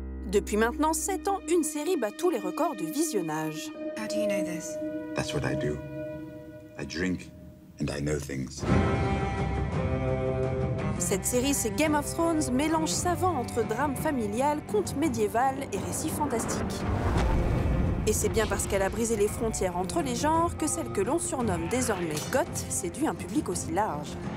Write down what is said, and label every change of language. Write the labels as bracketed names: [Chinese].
[French] Depuis maintenant 7 ans, une série bat tous les records de visionnage. [English] How do you know this? That's what I do. I drink and I know things. [French] Cette série, c'est Game of Thrones, mélange savant entre drame familial, conte médiéval et récit fantastique. Et c'est bien parce qu'elle a brisé les frontières entre les genres que celle que l'on surnomme désormais Goth séduit un public aussi large.